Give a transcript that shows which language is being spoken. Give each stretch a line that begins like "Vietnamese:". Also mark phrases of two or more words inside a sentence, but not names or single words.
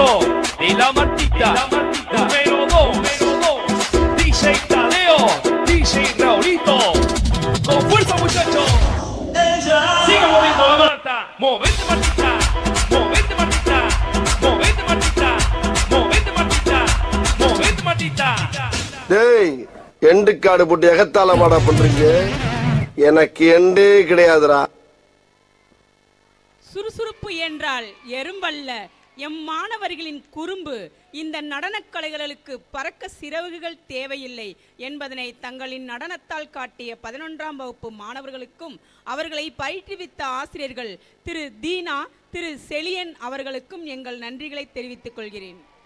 Spanish: de la Martita, número 2, DJ Tadeo, DJ Raulito, con fuerza muchachos, sigue moviendo la Marta, movete Martita, movete Martita, movete Martita, movete Martita, movete Martita.
Tamil: டேய் எண்டு காடு போட்டு எகத்தால மாடா பண்றீங்க, எனக்கு எண்டே கிடையாதுடா. சுறுசுறுப்பு என்றால் எறும்பல்ல, எம் மாணவர்களின் குறும்பு. இந்த நடனக் கலைகளுக்கு பறக்க சிறகுகள் தேவையில்லை என்பதனை தங்களின் நடனத்தால் காட்டிய 11ஆம் வகுப்பு மாணவர்களுக்கும் அவர்களை பயிற்றுவித்த ஆசிரியர்கள் திரு தீனா, திரு செலியன் அவர்களுக்கும் எங்கள் நன்றிகளை தெரிவித்துக் கொள்கிறேன்.